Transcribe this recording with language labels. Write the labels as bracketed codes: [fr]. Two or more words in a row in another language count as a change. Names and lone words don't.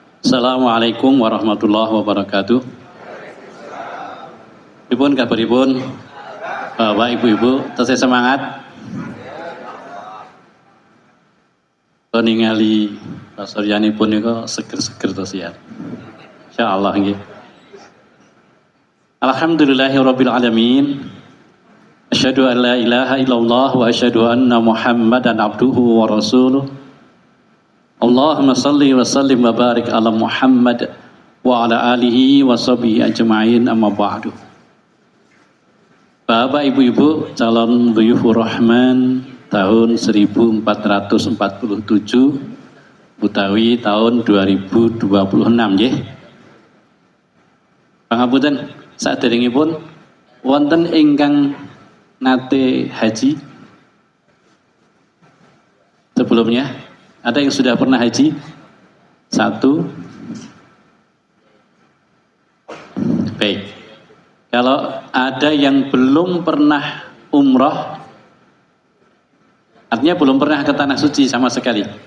[ar] السلام عليكم ورحمة الله وبركاته. [jv] Pripun kabaripun Bapak Ibu-ibu, tesih semangat. Ningali pasuryanipun niku seger-seger to siar. Insyaallah nggih. [ar] الحمد لله رب العالمين. أشهد أن لا إله إلا الله وأشهد أن محمدا عبده ورسوله. اللهم صل وسلم وبارك على محمد وعلى آله وصحبه أجمعين، أما بعد. [jv] Bapak Ibu-ibu calon [ar] ضيوف الرحمن [jv] tahun 1447 utawi tahun 2026 nggih. Pangapunten, saderengipun wonten ingkang nate haji sebelumnya? [id] Ada yang sudah pernah haji? Satu. Baik. Kalau ada yang belum pernah umroh, artinya belum pernah ke tanah suci sama sekali.